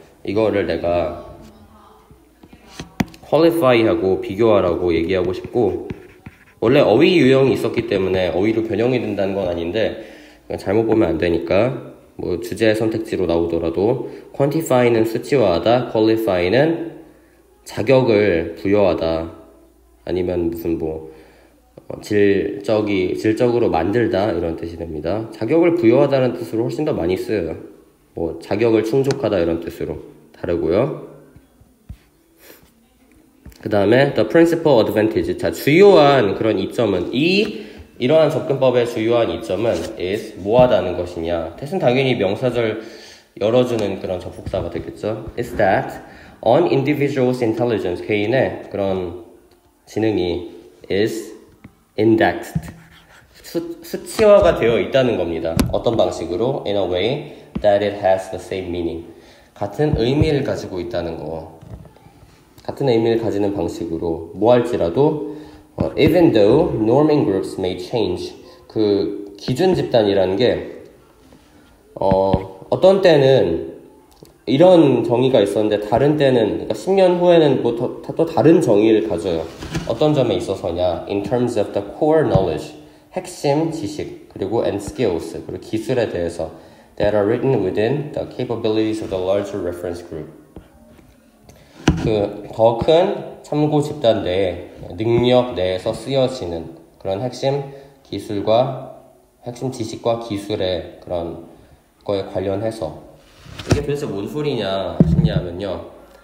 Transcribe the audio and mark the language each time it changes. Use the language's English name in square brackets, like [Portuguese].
[Korean] 이거를 내가 qualify하고 비교하라고 얘기하고 싶고, 원래 어휘 유형이 있었기 때문에 어휘로 변형이 된다는 건 아닌데 잘못 보면 안 되니까 뭐 주제 선택지로 나오더라도 quantify는 수치화하다, qualify는 자격을 부여하다, 아니면 무슨 뭐 질적으로 만들다 이런 뜻이 됩니다. 자격을 부여하다는 뜻으로 훨씬 더 많이 쓰여요. 뭐 자격을 충족하다 이런 뜻으로 다르고요. [English] 그 다음에 the principal advantage. [Korean] 자, 주요한 그런 이점은 이러한 접근법의 주요한 이점은 is 뭐하다는 것이냐. 뜻은 당연히 명사절 열어주는 그런 접속사가 되겠죠. [English] is that an individual's intelligence, [Korean] 개인의 그런 지능이 [English] is indexed, [Korean] 수치화가 되어 있다는 겁니다. 어떤 방식으로? [English] in a way that it has the same meaning. [Korean] 같은 의미를 가지고 있다는 거. 같은 의미를 가지는 방식으로 뭐 할지라도 [English] even though norming groups may change. [Korean] 그 기준 집단이라는 게 어떤 때는 이런 정의가 있었는데 다른 때는 그러니까 10년 후에는 뭐 또 다른 정의를 가져요. 어떤 점에 있어서냐? [English] In terms of the core knowledge, [Korean] 핵심 지식, [English] 그리고 and skills, [Korean] 그리고 기술에 대해서 [English] that are written within the capabilities of the larger reference group. [Korean] 그 더 큰 참고 집단 내에 능력 내에서 쓰여지는 그런 핵심 기술과 핵심 지식과 기술의 그런 거에 관련해서 이게 도대체 뭔 소리냐 싶냐면요.